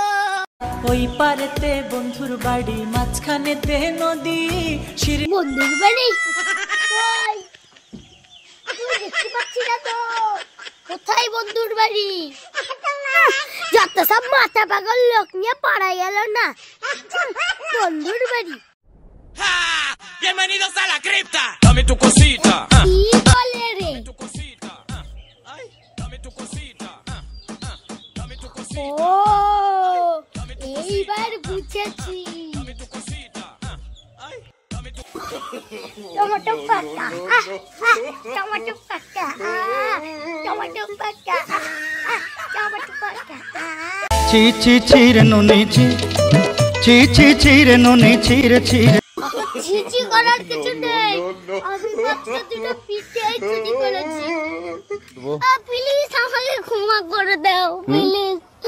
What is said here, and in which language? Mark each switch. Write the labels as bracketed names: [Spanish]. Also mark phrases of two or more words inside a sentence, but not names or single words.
[Bangla] ওই পারেতে বন্ধুর বাড়ি মাঝখানেতে নদী বন্ধুর বাড়ি কই তুই দেখতে পাচ্ছি না তো কোথায় বন্ধুর বাড়ি যত সব মাথা পাগল লোক নিয়ে পাড়া গেল না বন্ধুর বাড়ি [Spanish] Bienvenidos a la cripta. Dame tu cosita. [Bangla] কি বলে রে [Spanish] Tu cosita. Ay, dame tu cosita. Dame tu cosita. [Bangla] ও এইবার বুঝেছি [Spanish] Dame tu cosita. Ay, dame tu [Bangla] টমেটো পাতা টমেটো পাতা টমেটো পাতা টমেটো পাতা ছি ছি ছিরে নুনি ছি ছি ছি ছিরে নুনি ছিরে ছিরে ছিচি করার কিছু নেই আমি মাত্র দুটো পিঠে চুরি করেছি প্লিজ আমাকে ক্ষমা করে দাও প্লিজ